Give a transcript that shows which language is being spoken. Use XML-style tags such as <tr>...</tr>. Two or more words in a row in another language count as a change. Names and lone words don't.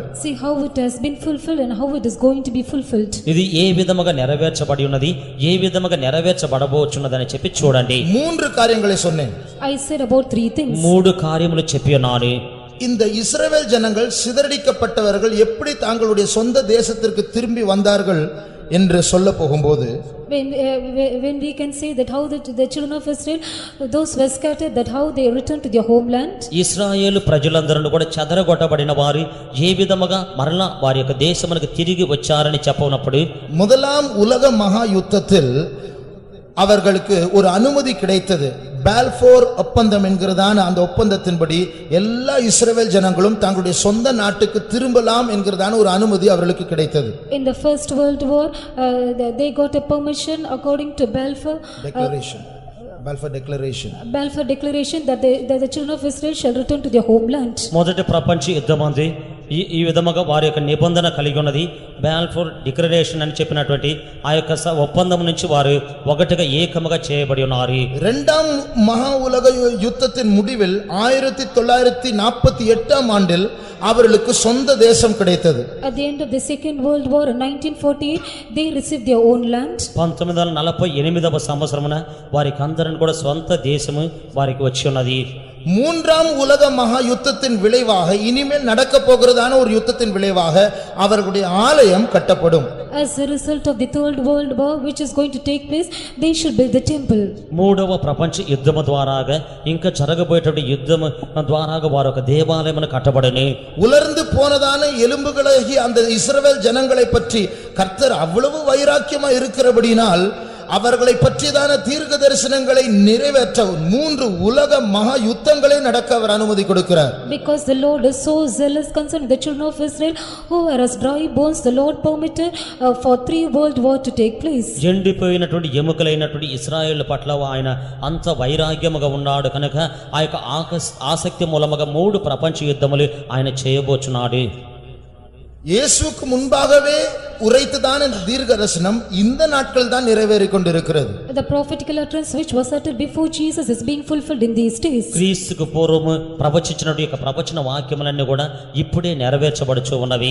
<en>See how it has been fulfilled and how it is going to be fulfilled.</en> <te>ఇది ఏ విధముగా నెరవేర్చబడి ఉన్నది, ఏ విధముగా నెరవేర్చబడబోచున్నదని చెప్పి చూడండి.</te> <ta>3 காரியங்களை சொன்னேன்.</ta> <en>I said about 3 things.</en> <te>3 కార్యములు చెప్పి ఉన్నాను.</te> <ta>இந்த இஸ்ரவேல் ஜனங்கள் சிதறடிக்கப்பட்டவர்கள் எப்படி தங்களுடைய சொந்த தேசத்திற்கு திரும்பி வந்தார்கள் என்று சொல்ல போகும்போது,</ta> <en>when we can say that how the children of Israel, those were scattered, that how they returned to their homeland.</en> <te>ఇశ్రాయేలు ప్రజలందరూ కూడా చెదరగొట్టబడిన వారు ఏ విధముగా మరలా వారి యొక్క దేశమునకు తిరిగి వచ్చారని చెప్పనప్పుడు,</te> <ta>முதலாம் உலக மகா யுத்தத்தில் அவர்களுக்கு ஒரு அனுமதி கிடைத்தது. பால்போர் ஒப்பந்தம் என்கிறதான அந்த ஒப்பந்தத்தின்படி எல்லா இஸ்ரவேல் ஜனங்களும் தங்களுடைய சொந்த நாட்டுக்கு திரும்பலாம் என்கிறதான ஒரு அனுமதி அவர்களுக்கு கிடைத்தது.</ta> <en>In the First World War, they got a permission according to Balfour declaration that the children of Israel shall return to their homeland.</en> <te>మొదటి ప్రపంచ యుద్ధమంది ఈ విధముగా వారి యొక్క నిబంధన కలిగి ఉన్నది. బాల్ఫోర్ డిక్లరేషన్ అని చెప్పినటువంటి ఆ యొక్క ఒప్పందం నుంచి వారు ఒకటిగా ఏకముగా చేయబడి ఉన్నారు.</te> <ta>இரண்டாம் மகா உலக யுத்தத்தின் முடிவில் 1948 ஆண்டில் அவர்களுக்கு சொந்த தேசம் கிடைத்தது.</ta> <en>At the end of the Second World War in 1948, they received their own land.</en> <te>1948వ సంవత్సరమున వారికి అందరిని కూడా సొంత దేశము వారికి వచ్చి ఉన్నది.</te> <ta>மூன்றாம் உலக மகா யுத்தத்தின் விளைவாக, இனிமேல் நடக்க போகிறதான ஒரு யுத்தத்தின் விளைவாக அவர்களுடைய ஆலயம் கட்டப்படும்.</ta> <en>As a result of the Third World War which is going to take place, they should build the temple.</en> <te>మూడవ ప్రపంచ యుద్ధము ద్వారాగా ఇంకా జరగబోయేటువంటి యుద్ధము ద్వారాగా వారు ఒక దేవాలయమును కట్టబడును.</te> <ta>உலர்ந்து போனதான எலும்புகளாகி அந்த இஸ்ரவேல் ஜனங்களை பற்றி கர்த்தர் அவ்வளவு வைராக்கியமா இருக்கிறபடினால் அவர்களை பற்றியதான தீர்க்க தரிசனங்களை நிறைவேற்ற 3 உலக மகா யுத்தங்களை நடக்க அவர் அனுமதி கொடுக்கிறார்.</ta> <en>Because the Lord is so zealous concerning the children of Israel who are as dry bones, the Lord permitted for 3 world war to take place.</en> <te>ఎండిపోయినటువంటి ఎముకలైనటువంటి ఇశ్రాయేలు పట్ల ఆయన అంత వైరాగ్యముగా ఉన్నాడు కనుక ఆ యొక్క ఆసక్తి మూలముగా 3 ప్రపంచ యుద్ధములు ఆయన చేయబోచున్నాడు.</te> <ta>இயேசுவுக்கு முன்பாகவே உரைத்ததான இந்த தீர்க்கதரிசனம் இந்த நாட்கள் தான் நிறைவேறிக் கொண்டிருக்கிறது.</ta> <en>The prophetical utterance which was uttered before Jesus is being fulfilled in these days.</en> <te>క్రీస్తుకు పూర్వము ప్రవచించినటువంటి యొక్క ప్రవచన వాక్యములన్నీ కూడా ఇప్పుడే నెరవేర్చబడుచు ఉన్నవి.</te>